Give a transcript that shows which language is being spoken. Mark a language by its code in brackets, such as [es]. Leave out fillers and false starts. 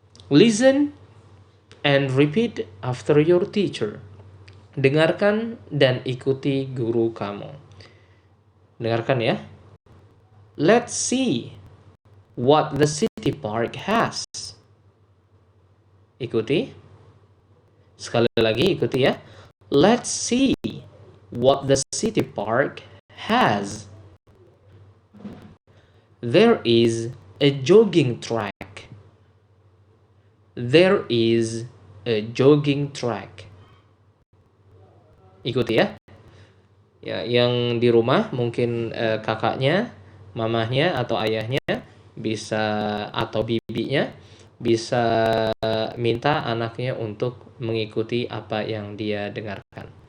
[en] Listen and repeat after your teacher. [id] Dengarkan dan ikuti guru kamu. Dengarkan ya. [en] Let's see what the city park has. [id] Ikuti. Sekali lagi ikuti ya. [en] Let's see what the city park has. There is a jogging track. There is a jogging track. [id] Ikuti ya. Ya, yang di rumah mungkin kakaknya, mamahnya atau ayahnya bisa, atau bibinya bisa minta anaknya untuk mengikuti apa yang dia dengarkan.